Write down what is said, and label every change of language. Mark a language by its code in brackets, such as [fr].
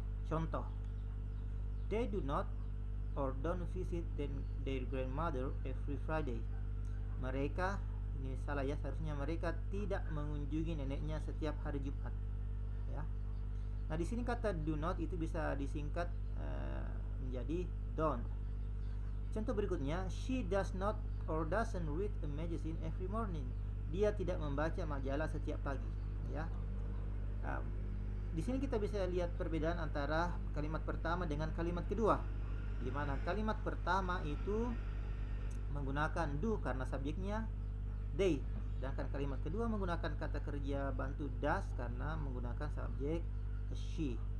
[en] Contoh, they do not or don't visit their grandmother every Friday. [id] Mereka, ini salah ya, seharusnya mereka tidak mengunjungi neneknya setiap hari Jumat. Ya. Nah, di sini kata do not itu bisa disingkat menjadi don't. Contoh berikutnya, [en] she does not or doesn't read a magazine every morning. [id] Dia tidak membaca majalah setiap pagi. Ya. Di sini kita bisa lihat perbedaan antara kalimat pertama dengan kalimat kedua, di mana kalimat pertama itu menggunakan do karena subjeknya they, sedangkan kalimat kedua menggunakan kata kerja bantu does karena menggunakan subjek she.